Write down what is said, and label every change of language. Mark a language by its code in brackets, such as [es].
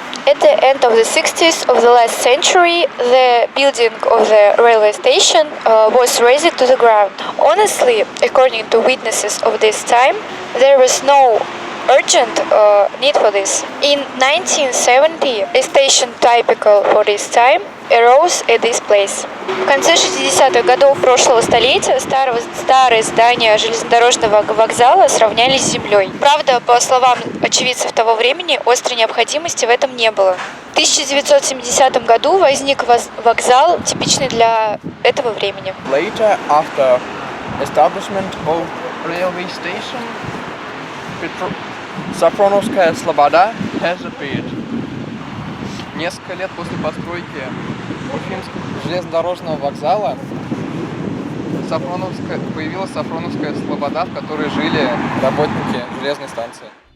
[en] At the end of the 60s of the last century, the building of the railway station was razed to the ground. Honestly, according to witnesses of this time, there was no urgent need for this. In 1970, a station typical for this time arose at this place. [ru] В конце 60-х годов прошлого столетия старые здания железнодорожного вокзала сравняли с землей. Правда, по словам очевидцев того времени, острой необходимости в этом не было. В 1970 году возник вокзал, типичный для этого времени. [en] Later, after establishment of railway station, Сафроновская Слобода has appeared. [ru] Несколько лет после постройки Уфимского железнодорожного вокзала появилась Сафроновская Слобода, в которой жили работники железной станции.